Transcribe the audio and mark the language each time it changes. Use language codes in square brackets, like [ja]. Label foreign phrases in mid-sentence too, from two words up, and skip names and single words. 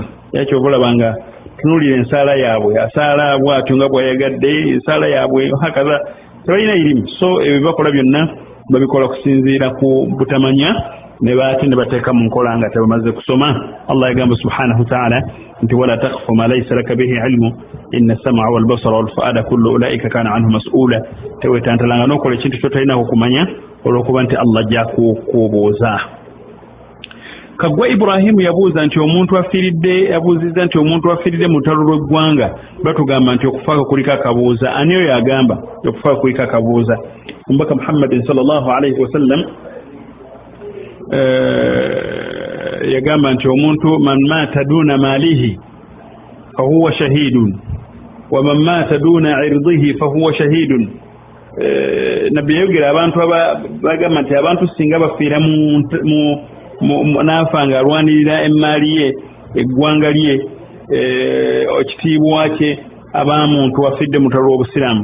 [lg] Yakyo bulabanga tunulira ensaala yaabwe asaala bw'atyo nga bw'ayagadde ensaala yaabwe hakaza tebalina irimu. So ebyo bakola byonna babikola kusinziira ku butamanya ne baati ne bateeka mu nkola nga tebamaze kusoma. Allah yagamba [ar] سبحانه وتعالى [lg] nti [ar] ولا تقف ما ليس لك به علم إن السمع والبصر والفؤاد كل أولئك كان عنه مسؤولا. [lg] Tewetantalanga n'okola ekintu kyotalinaako kumanya olw'okuba nti Allah ajja kukubuuza. Kagwa Ibrahimu yabuuza nti omuntu abuuzizza nti omuntu afiiridde mu lutalo lw'eggwanga batugamba nti okufaako kuliko akabuuza. Ani oyo agamba okufaako kuliko akabuuza? Omubaka Muhammadin [ar] صلى الله عليه وسلم [lg] yagamba nti omuntu [ar] من مات دون ماله فهو شهيد ومن مات دون عرضه فهو شهيد. [lg] Nabbi yayogera abantu bagamba nti abantu singa bafiira n'afa nga alwanirira emmaali ye eggwanga lye ekitiibwa kye aba muntu afidde mu lutalo lw'obusiraamu.